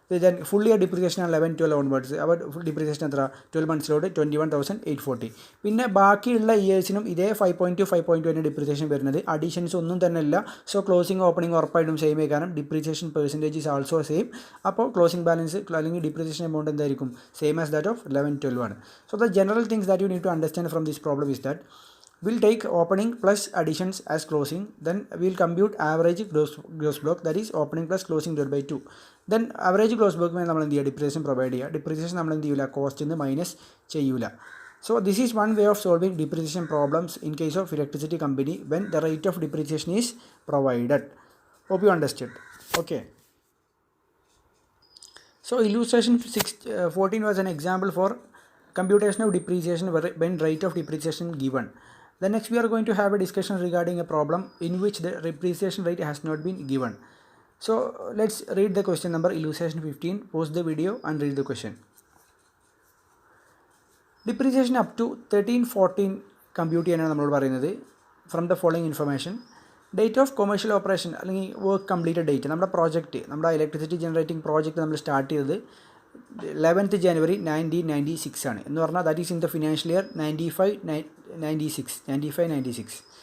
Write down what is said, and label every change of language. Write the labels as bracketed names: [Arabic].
[Malayalam] Then full year depreciation 11-12 onwards. അപ്പോൾ depreciation എത്ര? 12 monthsലോട്ട് 21,840. പിന്നെ ബാക്കിയുള്ള ഇയേഴ്സിനും ഇതേ 5.2 തന്നെ ഡിപ്രീസിയേഷൻ വരുന്നത്. അഡീഷൻസ് ഒന്നും തന്നെ ഇല്ല. സോ ക്ലോസിംഗ് ഓപ്പണിംഗ് ഉറപ്പായിട്ടും സെയിം ആയി, കാരണം [English] Depreciation percentage is also same. [Malayalam] അപ്പോൾ ക്ലോസിംഗ് ബാലൻസ് അല്ലെങ്കിൽ ഡിപ്രീസിയേഷൻ എമൗണ്ട് എന്തായിരിക്കും? [English] Same as that of 11-12 ആണ്. So the general things that you need to understand from this problem is that we'll take opening plus additions as closing, then we'll compute average gross block, that is opening plus closing divided by 2. [Malayalam] Then average gross block നമ്മൾ എന്ത് ചെയ്യുക? Depreciation provide ചെയ്യുക. Depreciation നമ്മൾ എന്ത് ചെയ്യില്ല? കോസ്റ്റിൽ നിന്ന് minus ചെയ്യൂല. [English] So this is one way of solving depreciation problems in case of electricity company when the rate of depreciation is provided. Hope you understood. Okay. So illustration 14 was an example for computation of depreciation when rate of depreciation given. Then next we are going to have a discussion regarding a problem in which the depreciation rate has not been given. So let's read the question number illustration 15. Pause the video and read the question. [Malayalam] Depreciation up to 13-14 compute ചെയ്യാനാണ് നമ്മളോട് പറയുന്നത്. From the following information, date of commercial operation അല്ലെങ്കിൽ work completed date, നമ്മുടെ project, നമ്മുടെ electricity generating project നമ്മൾ start ചെയ്തത് 11th January 1996 ആണ്. എന്ന് പറഞ്ഞാൽ [English] That is in the financial year 95-96.